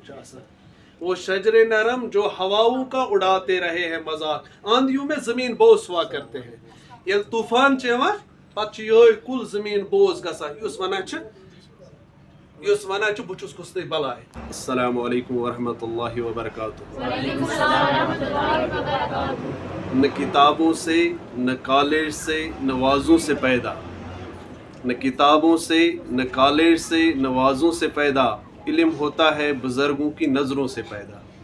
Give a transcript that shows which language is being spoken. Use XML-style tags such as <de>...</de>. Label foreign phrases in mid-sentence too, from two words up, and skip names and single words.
<ur>وہ شجر نرم جو ہواؤں کا اڑاتے رہے ہیں مذاق، آندھیوں میں زمین بوس ہوا کرتے ہیں،</ur> <ks>یل طوفان چیوان پتہ یہ کل زمین بوز گژھان اس ونان بچس کس بلائے۔</ks> <ar>السلام علیکم ورحمۃ اللہ وبرکاتہ۔</ar> <ur>نہ کتابوں سے نہ کالج سے نہ وعظوں سے پیدا، نہ کتابوں سے نہ کالج سے نہ وعظوں سے پیدا، علم ہوتا ہے بزرگوں کی نظروں سے پیدا۔</ur>